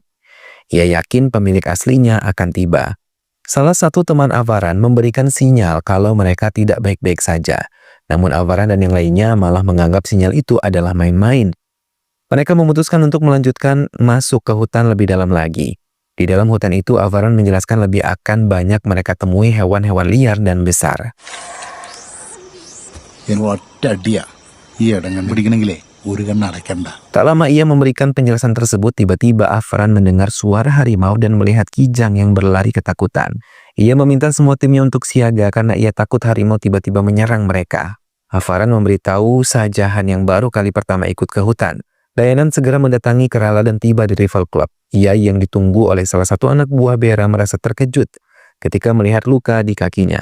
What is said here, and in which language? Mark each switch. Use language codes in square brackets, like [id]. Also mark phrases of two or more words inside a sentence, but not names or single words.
[id] Ia yakin pemilik aslinya akan tiba. Salah satu teman Avaran memberikan sinyal kalau mereka tidak baik-baik saja. Namun Avaran dan yang lainnya malah menganggap sinyal itu adalah main-main. Mereka memutuskan untuk melanjutkan masuk ke hutan lebih dalam lagi. Di dalam hutan itu, Avaran menjelaskan lebih akan banyak mereka temui hewan-hewan liar dan besar. [ml] ഒറ്റ അടിയാ ഈ ഇടങ്ങൻ പിടിക്കണമെങ്കിലേ ഒരു കണ്ണടക്കണ്ട. [id] Tak lama ia memberikan penjelasan tersebut, tiba-tiba Avaran mendengar suara harimau dan melihat Kijang yang berlari ketakutan. Ia meminta semua timnya untuk siaga karena ia takut harimau tiba-tiba menyerang mereka. Avaran memberitahu Sajahan yang baru kali pertama ikut ke hutan. Dayanan segera mendatangi Kerala dan tiba di Rival Club. Ia yang ditunggu oleh salah satu anak buah Bera merasa terkejut ketika melihat luka di kakinya.